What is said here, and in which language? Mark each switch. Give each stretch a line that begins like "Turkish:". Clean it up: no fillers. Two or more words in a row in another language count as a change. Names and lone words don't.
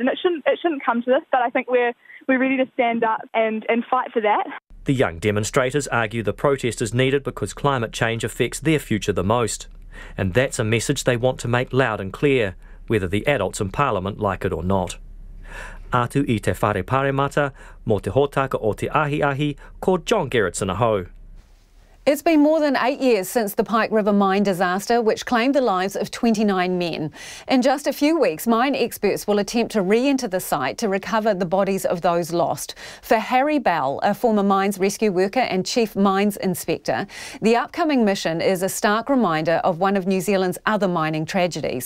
English: And it shouldn't come to this, but I think we're ready to stand up and fight for that. The young demonstrators argue the protest is needed because climate change affects their future the most. And that's a message they want to make loud and clear, whether the adults in Parliament like it or not.
Māori: Atu I te whare paremata, mo te hōtaka o te ahi, ko John Gerritsen aho.
English: It's been more than 8 years since the Pike River mine disaster, which claimed the lives of 29 men. In just a few weeks, mine experts will attempt to re-enter the site to recover the bodies of those lost. For Harry Bell, a former mines rescue worker and chief mines inspector, the upcoming mission is a stark reminder of one of New Zealand's other mining tragedies.